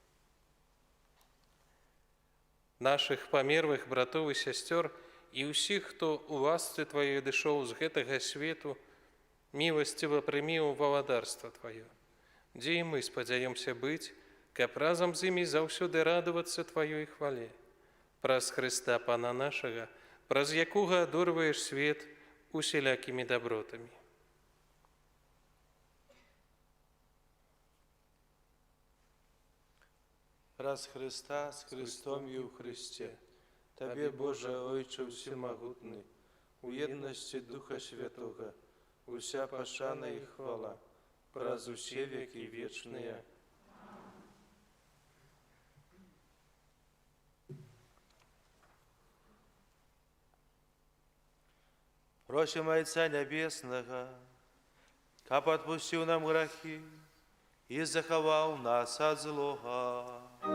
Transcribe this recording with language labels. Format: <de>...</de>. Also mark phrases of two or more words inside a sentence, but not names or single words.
<be>Нашых памерлых братоў і сясцёр і ўсіх, хто у ласцы Тваёй дышоў з гэтага свету, міласціва прымі ў валадарства Тваё, дзе і мы спадзяёмся быць, каб разам з імі заўсёды радавацца Тваёй хвале. Праз Хрыста Пана нашага, праз якога адорваеш свет усялякімі дабротамі. Раз Христа с Христом и у Христе, Тебе, Боже, Ойче всемогутный, у едности Духа Святого, уся пошана и хвала, праз усе веки вечные.</be> <ru>Просим Отца Небесного,</ru> <be>каб</be> <ru>отпустил нам грехи</ru> <be>и заховал нас от злого.</be>